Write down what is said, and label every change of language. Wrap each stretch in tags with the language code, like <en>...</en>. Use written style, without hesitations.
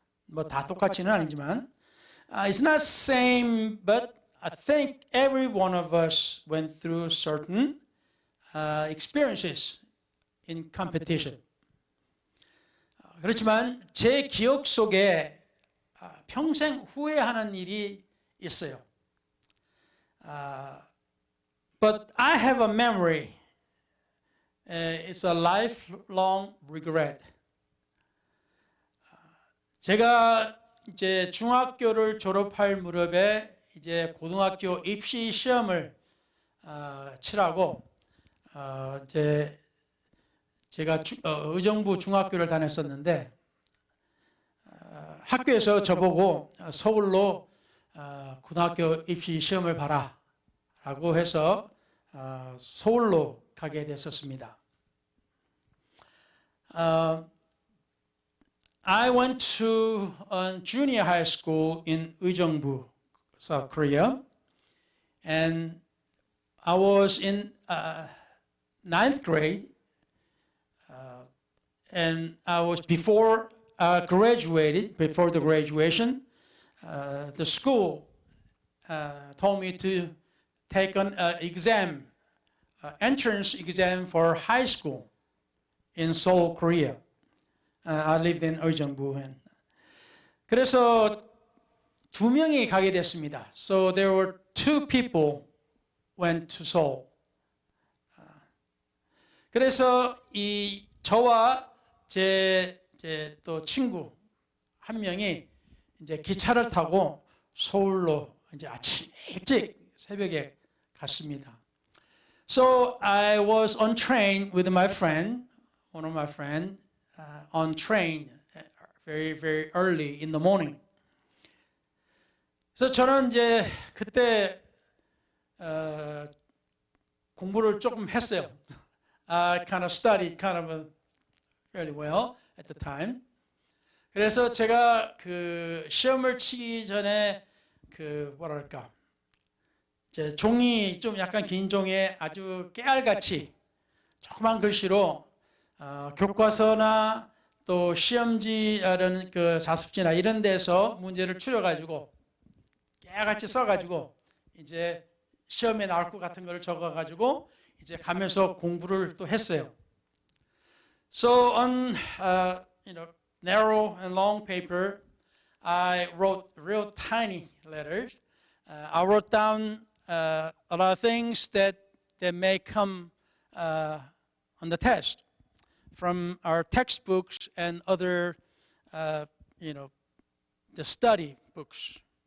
<ko>뭐 다 똑같지는 아니지만</ko> <en>it's not same, but I think every one of us went through certain experiences in competition.</en> <ko>그렇지만 제 기억 속에 평생 후회하는 일이 있어요.</ko> <en>But I have a memory. It's a lifelong regret.</en> <ko>제가 이제 중학교를 졸업할 무렵에 이제 고등학교 입시 시험을 치라고 이제 제가 의정부 중학교를 다녔었는데 학교에서 저보고 서울로 고등학교 입시 시험을 봐라라고 해서 서울로 가게 됐었습니다.</ko> <en>I went to a junior high school in Uijeongbu, South Korea, and I was in ninth grade, and I was before the graduation, the school told me to take an exam, entrance exam for high school in Seoul, Korea. I lived in Uijeongbu.</en> <ko>그래서 두 명이 가게 됐습니다.</ko> <en>So there were two people went to Seoul.</en> <ko>그래서 이 저와 제 또 친구 한 명이 이제 기차를 타고 서울로 이제 아침 일찍 새벽에 갔습니다.</ko> <en>So I was on train with my friend, one of my friends, on train very, very early in the morning.</en> <ko>그래서 저는 이제 그때 공부를 조금 했어요.</ko> <en>I kind of studied kind of fairly well at the time.</en> <ko>그래서 제가 그 시험을 치기 전에 그 뭐랄까 이제 종이 좀 약간 긴 종이에 아주 깨알같이 조그만 글씨로 교과서나 또 시험지 이런 그 자습지나 이런 데서 문제를 추려가지고 깨알같이 써가지고 이제 시험에 나올 것 같은 걸 적어가지고 이제 가면서 공부를 또 했어요.</ko> <en>So on narrow and long paper, I wrote real tiny letters. I wrote down a lot of things that may come on the test from our textbooks and other, the study books.</en>